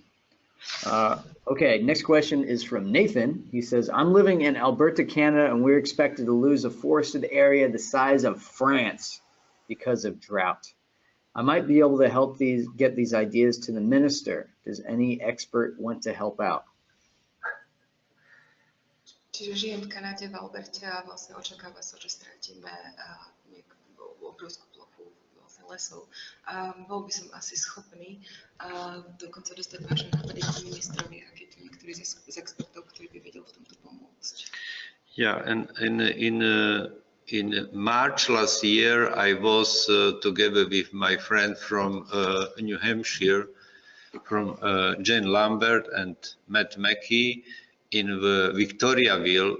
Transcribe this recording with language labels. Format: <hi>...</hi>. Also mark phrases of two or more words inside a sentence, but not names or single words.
<en>Okay, next question is from Nathan. He says, I'm living in Alberta, Canada, and we're expected to lose a forested area the size of France because of drought. I might be able to help get these ideas to the minister. Does any expert want to help out?</en> <sk>Čiže žijem v Kanade, v Alberte a vlastne očakáva sa, že stratíme obrovskú plochu vlastne lesov. Bol by som asi schopný dokonca dostať vaše nápady k ministrovi, ak je tu niektorý z expertov, ktorý by vedel v tomto pomôcť.</sk> <en>Yeah, and in March last year, I was together with my friend from New Hampshire, from Jane Lambert and Matt Mackey, in the Victoriaville.</en>